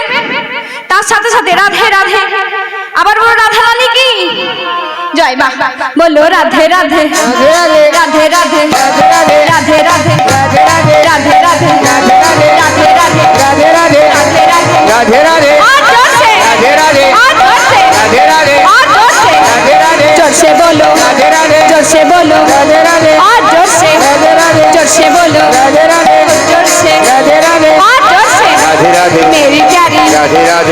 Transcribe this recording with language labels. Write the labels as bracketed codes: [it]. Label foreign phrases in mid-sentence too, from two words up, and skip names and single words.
[bn] তার সাথে সাথে রাধে রাধে, আবার বলো রাধারানী কি জয় মা, বলো রাধে রাধে রাধে রাধে রাধে রাধে রাধে রাধে রাধে রাধে রাধে রাধে রাধে রাধে রাধে রাধে রাধে রাধে রাধে [hi] और जोर से राधे राधे और जोर से राधे राधे और जोर से राधे राधे जोर से बोलो राधे राधे जोर से बोलो राधे राधे और जोर से राधे राधे जोर से बोलो राधे राधे जोर से राधे राधे और जोर से राधे राधे मेरी प्यारी राधे राधे